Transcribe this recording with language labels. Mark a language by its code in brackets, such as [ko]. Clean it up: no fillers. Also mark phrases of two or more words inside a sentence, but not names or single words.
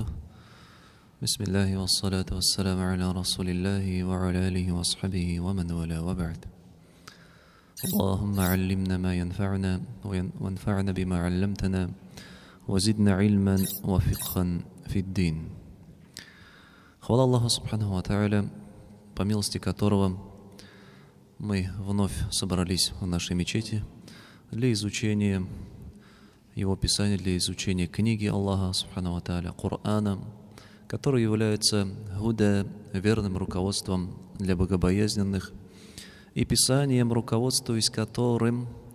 [ar] بسم الله والصلاة والسلام على رسول الله وعلى آله وصحبه ومن والاه وبعد. اللهم علمنا ما ينفعنا وانفعنا بما علمتنا وزدنا علما وفقها في الدين. [ru] Хвала Аллаху [ar] سبحانه وتعالى, [ru] по милости которого мы вновь собрались в нашей мечети для изучения Его Писания, для изучения книги Аллаха [ar] سبحانه وتعالى, [ru] Корана, который является гуда, верным руководством для богобоязненных, и Писанием, руководствуясь которым,